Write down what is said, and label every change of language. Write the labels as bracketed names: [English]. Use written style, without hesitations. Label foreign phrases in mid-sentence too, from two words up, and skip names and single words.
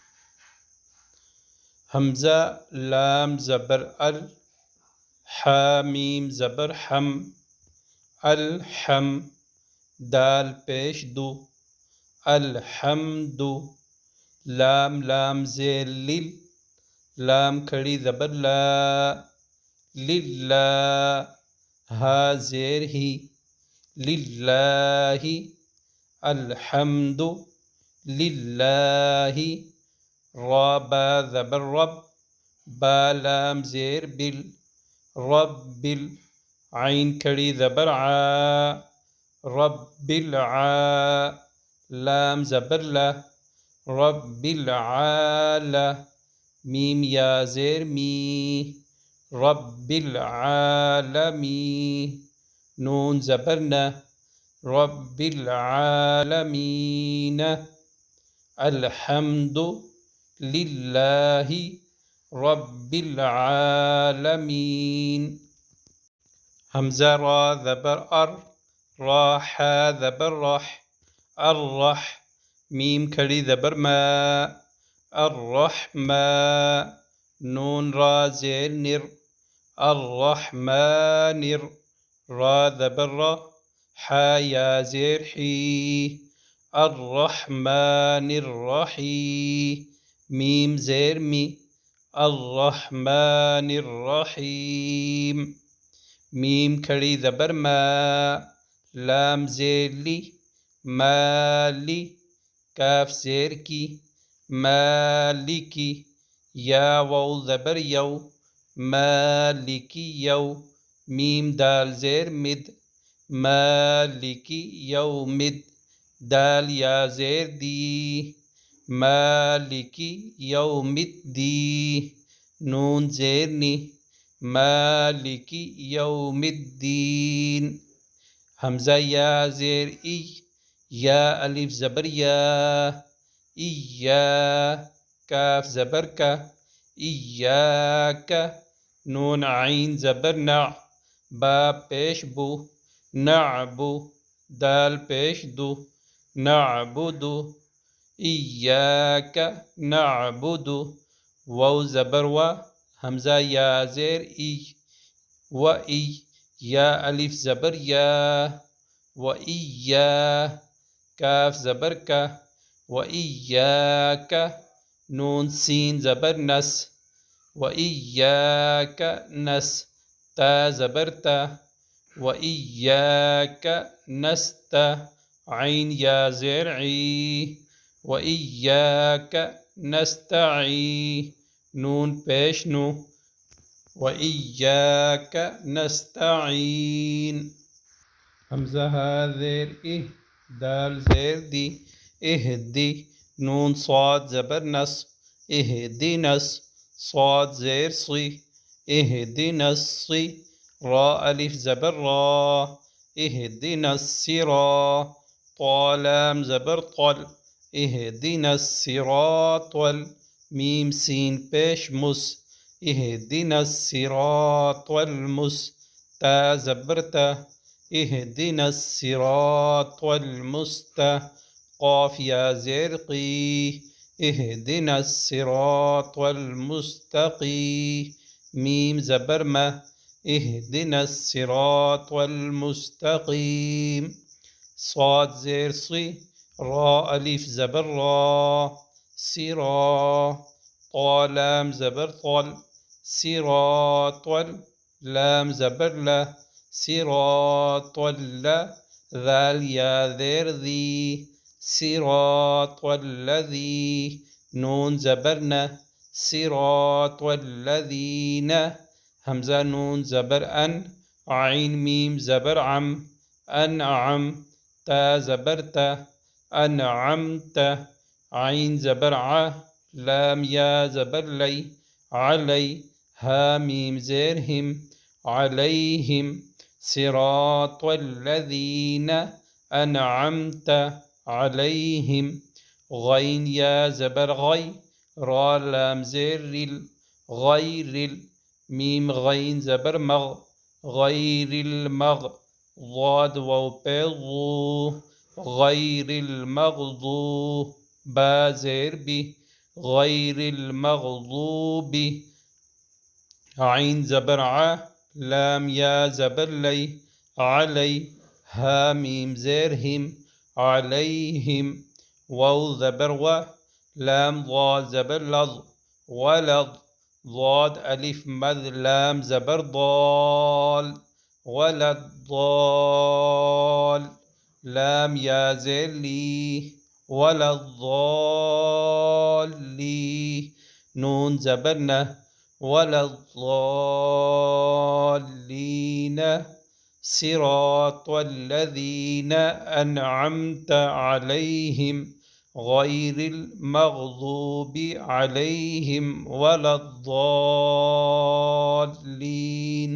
[Urdu] حمزہ لام زبر ال، حامیم زبر حم، الحم دال پیش دو، الحمد لام لام زیر لیل، لام کھڑی زبر لا، للہ ہا زیر ہی، [Arabic] للہ الحمد للہ، [Urdu] را با زبر رب، با لام زیر بل، رب عین کھڑی زبر عا، رب العا لام زبر لا، رب العالا میم یا زیر می، [Arabic] رب العالمین [Urdu] نون زبر نا، [Arabic] رب العالمین الحمد للہ رب العالمین. [Urdu] حمزہ را زبر ار، را حا زبر رح، الرح میم کھڑی زبر ما، الرحمن نون را زیر نر، الرحمن را زبر را، حا یا زیر حی، [Arabic] الرحمن الرحیم [Urdu] میم زیر می، [Arabic] الرحمن الرحیم [Urdu] میم کھڑی زبر ما، لام زیر لی، مالی کاف زیر کی، مالکی یا واو زبر یو، مالکی یو میم دال زیر مد، مالکی یومد دال یا زیر دی، مالکی یومدی نون زیر نی، [Arabic] مالکی یوم الدین. [Urdu] حمزہ یا زیر ای، یا الف زبر یا، ایا کاف زبر کا، ایاک نون عین زبر نع، با پیش بو، نعبو دال پیش دو، نعبدو [Arabic] ایاک نعبدو [Urdu] واو زبر و، حمزہ یا زیر ای، و ای یا الف زبر یا، و ایا کاف زبر کا، و ایاک نون سین زبر نس، و ایاک نس تا زبر تا، و ایاک نستا عین یا زیر عی، [Arabic] و ایاک نستعین [Urdu] نون پیش نو، [Arabic] و ایاک نستعین. [Urdu] حمزہ ہا زیر ای، دال زیر دی، اہدی نون صاد زبر نس، اہدنس صاد زیر صی، اہدنا الصی را الف زبر را، [Arabic] اہدنا الصراط [Urdu] طا لام زبر طل، [Arabic] اہدنا الصراط [Urdu] میم سین پیش مس، [Arabic] اہدنا الصراط المس [Urdu] تا زبر تا، [Arabic] اہدنا الصراط المستا [Urdu] قاف یا زیر قی، [Arabic] اہدنا الصراط المستقی [Urdu] میم زبر ما، [Arabic] اهدنا الصراط المستقيم. [Urdu] صاد زیر صی، را الف زبر را، صرا. طا لام زبر طل، صراط لام زبر لا، صراط ذال یا زیر ذی، [Arabic] صراط الذی. [Urdu] نون زبرنا، [Arabic] صراط الذین. [Urdu] حمزہ نون زبر ان، عین میم زبر عم، انعم. تا زبر تا، انعمت. عین زبر ع، لام یا زبر لی، علی. ہا میم زیر ہم، علیہم. [Arabic] صراط الذین انعمت علیہم. [Urdu] غین یا زبر غی، را لام زیر رل، غیر. میم غین زبر مغ، [Arabic] غیر المغ. [Urdu] ضاد واو پہ ضو، [Arabic] غیر المغضوب. [Urdu] با زیر بی، [Arabic] غیر المغضوب. [Urdu] عین زبر ع، لام یا زبر لی، علی. ہا میم زیر ہم، علیہم. واو زبر و، لام ضاد زبر لظ، ولظ. ضاد الف مد، لام زبر ضال، [Arabic] ولد ضال. [Urdu] لام یا زیر لی، [Arabic] ولد ضالی. [Urdu] نون زبر نہ، [Arabic] ولد ضالین. صراط الذین انعمت علیہم غیر المغضوب علیہم ولا الضالین.